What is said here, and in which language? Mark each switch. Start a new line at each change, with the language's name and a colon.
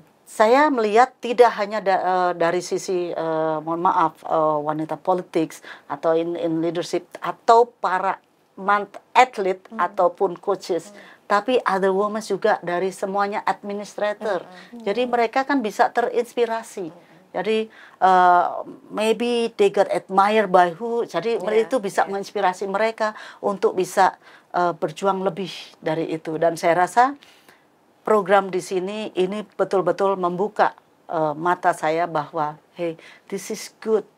Indonesian: Saya melihat tidak hanya dari sisi mohon maaf wanita politics atau
English: in leadership
Indonesian: atau para atlet ataupun coaches, tapi
English: other women
Indonesian: juga dari semuanya administrator. Jadi mereka kan bisa terinspirasi. Jadi
English: maybe they got admired by who.
Indonesian: Jadi itu bisa menginspirasi mereka untuk bisa berjuang lebih dari itu. Dan saya rasa program di sini ini betul-betul membuka mata saya bahwa
English: hey, this is good.